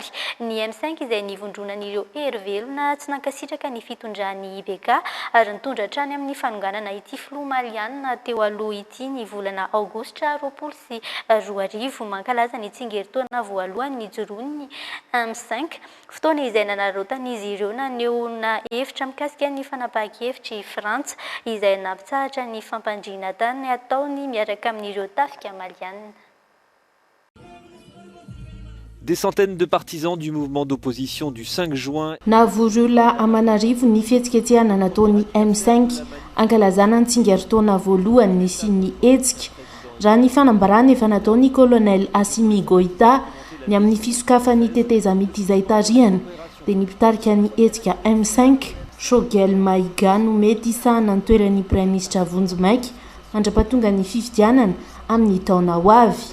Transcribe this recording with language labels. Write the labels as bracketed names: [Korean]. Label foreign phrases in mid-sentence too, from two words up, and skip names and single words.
[Malagasy] Ny M5 izay nivondronan'ireo hery-velona tsy nankasitraka ny fitondran'ny IBK ary nitondra hatrany amin'ny fanonganana ity filoha malianina teo aloha ity ny volana Aogositra 2024 mankalaza ny tsingeritaona voalohany nijoroan'ny M5 fotoana izay nanarautan'izy ireo nanehoana hevitra mikasika ny fanapahan-kevitry Frantsa izay nampitsahatra ny fampandriana tany ataony miaraka amin'ireo tafika malianina. [French] Des centaines de partisans du mouvement d'opposition du 5 juin. [Malagasy] Nahavory olona Amanarivo ny fihetsiketsehana nataony M5 ankalazana ny tsingeritaona voalohany sy ny hetsika raha ny fanambarana efa nataony colonel Assimi Goïta ny amin'ny fisokafany teteza mity izay tarihana dia nipitarika ny hetsika M5 Shogel Maïga no mety isahana ny toeran'ny praiminisitra Vonjimaiky andrapahatonga ny fifidianana amin'ny taona ho avy.